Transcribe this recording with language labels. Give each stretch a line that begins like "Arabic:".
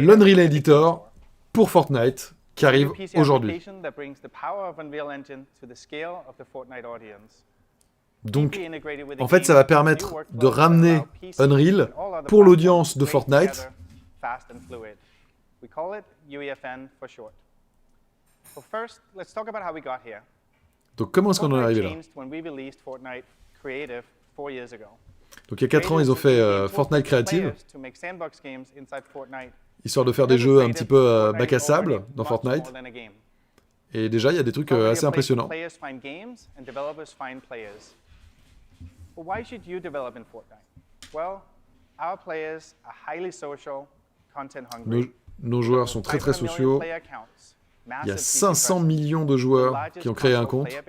French: l'Unreal Editor pour Fortnite qui arrive PC aujourd'hui.
English: application that brings the power of Unreal Engine to the scale of the Fortnite audience.
French: Donc, en fait, ça va permettre de ramener Unreal pour l'audience de Fortnite.
English: Fast and fluid. We call it UEFN for short. So first, let's talk about how we got here.
French: Donc, comment est-ce qu'on en est arrivé là?
English: Changed when we released Fortnite Creative 4 years ago.
French: Donc, il y a 4 ans, ils ont fait Fortnite Creative,
English: To make sandbox games inside Fortnite.
French: histoire de faire des jeux un petit peu bac à sable dans Fortnite. Et déjà, il y a des trucs assez impressionnants.
English: Players find games and developers find players. But why should you develop in Fortnite? Well, our players are highly social, content hungry.
French: Nos joueurs sont très très sociaux. Il y a 500 millions de joueurs qui ont créé un compte.